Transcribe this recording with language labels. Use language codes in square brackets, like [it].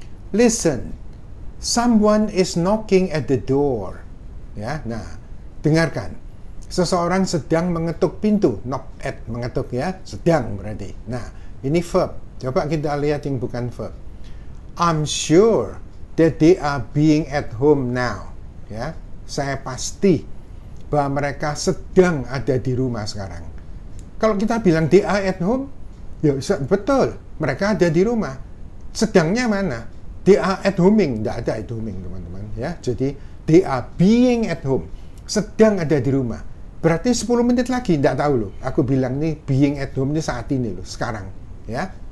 [en] Listen, someone is knocking at the door. [id] Ya, nah, dengarkan. Seseorang sedang mengetuk pintu, [en] knock at, [id] mengetuk, ya, sedang berarti. Nah, ini verb. Coba kita lihat yang bukan verb. [en] I'm sure that they are being at home now. [id] Ya, saya pasti bahwa mereka sedang ada di rumah sekarang. Kalau kita bilang [en] they are at home, [id] ya betul, mereka ada di rumah. Sedangnya mana? [en] They are at homing, [id] tidak ada [en] at homing, [id] teman-teman, ya. Jadi [en] they are being at home, [id] sedang ada di rumah. Berarti 10 menit lagi, tidak tahu loh. Aku bilang nih [en] being at home [id] ini saat ini loh, sekarang, ya.